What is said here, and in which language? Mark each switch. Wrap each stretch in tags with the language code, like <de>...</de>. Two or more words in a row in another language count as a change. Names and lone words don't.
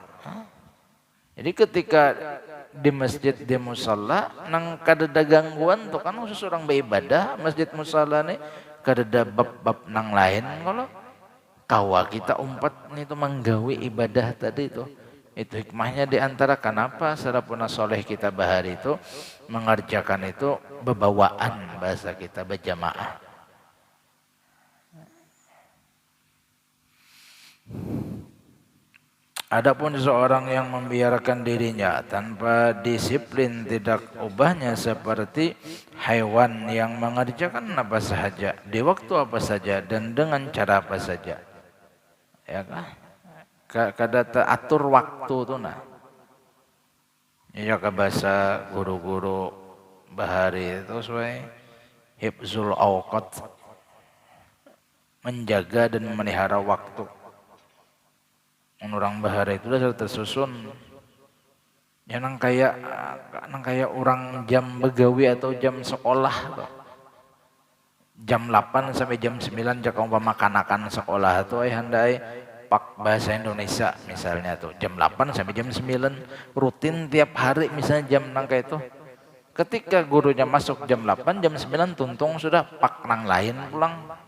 <bjn>Jadi ketika di masjid di musalla nang kada ada gangguan tuh kan khusus orang beribadah masjid musalla nih kadada bab-bab nang lain kalau kawa kita umpat itu menggawi ibadah tadi itu hikmahnya diantara kenapa sarapuna soleh kita bahari itu mengerjakan itu bebawaan bahasa kita berjamaah.</bjn> <id>Adapun seorang yang membiarkan dirinya tanpa disiplin tidak ubahnya seperti hewan yang mengerjakan apa saja di waktu apa saja dan dengan cara apa saja. Ya kan?</id> <bjn>Kada atur waktu tu nah. Ya ke bahasa guru-guru bahari itu sesuai</bjn> <ar>حفظ الأوقات,</ar> <bjn>menjaga dan memelihara waktu. Orang bahari itu sudah tersusun ya nang kayak orang jam begawi atau jam sekolah jam 8 sampai jam 9 jika umpama kanakan sekolah itu handai pak bahasa Indonesia misalnya tuh jam 8 sampai jam 9 rutin tiap hari misalnya jam nang kayak itu ketika gurunya masuk jam 8 jam 9 tuntung sudah pak nang lain pulang.</bjn>